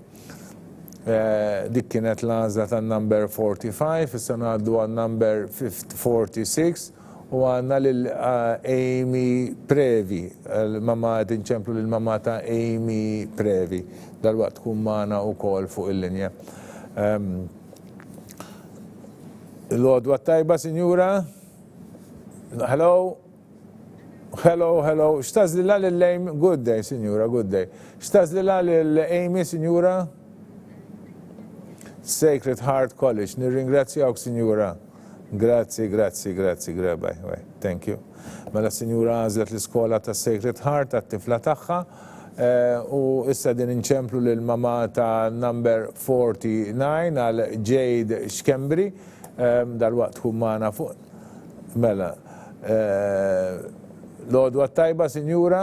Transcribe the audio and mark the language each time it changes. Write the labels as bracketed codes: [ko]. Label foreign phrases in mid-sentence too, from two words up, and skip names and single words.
[mt] Dik kienet l-għazla ta' number 45, issa ngħaddu għal number 46 u għanna l-Amy Previ, l-mamma tinċemplu l-mamma ta' Amy Previ, dal-waqt tkun magħna wkoll fuq il-linja. L-għodwa tajba, Sinjura? Hello? Xtazlila l-Amy? [en] Good day, Sinjura, good day. [mt] Xtazlila l-Amy, Sinjura? Sacred Heart College. Nirringrazzjawk, Sinjura. Grazzi. [en] Thank you. [mt] Mela Sinjura għażlet l-iskola ta' Sacred Heart għat-tifla tagħha u issa din inċemplu l-mama ta' number 49 għal Jade Xkembri dal-waqt tkun magħna fuq. Mela, l-għodwa tajba, Sinjura?